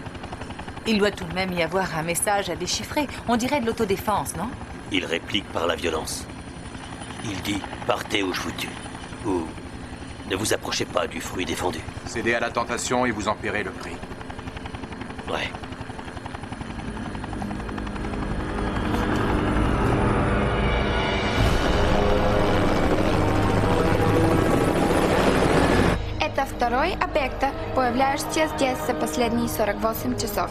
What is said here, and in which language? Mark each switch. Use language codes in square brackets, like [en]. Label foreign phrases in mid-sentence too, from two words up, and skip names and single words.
[fr] Il doit tout de même y avoir un message à déchiffrer. On dirait de l'autodéfense, non? Il réplique par la violence. Il dit « partez ou je vous tue » ou « ne vous approchez pas du fruit défendu ». Cédez à la tentation et vous en paierez le prix. Ouais. [ru] Это второй объект, появляющийся здесь за последние 48 часов.